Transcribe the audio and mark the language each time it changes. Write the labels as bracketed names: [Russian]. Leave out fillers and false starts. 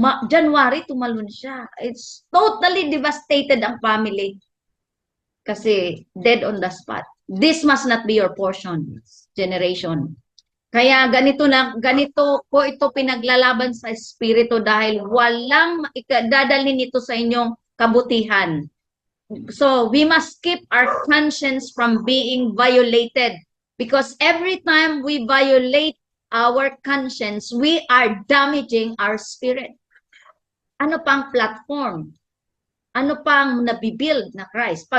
[English] January, [Filipino] tumalon siya. [English] It's totally devastated ang family. Kasi dead on the spot. This must not be your portion, generation. [Filipino] Kaya ganito ko ito pinaglalaban sa espiritu dahil walang dadalhin ito sa inyong kabutihan. [English] So we must keep our conscience from being violated because every time we violate our conscience, we are damaging our spirit. [Filipino] Ano pang platform? Ano pang nabibuild na Christ?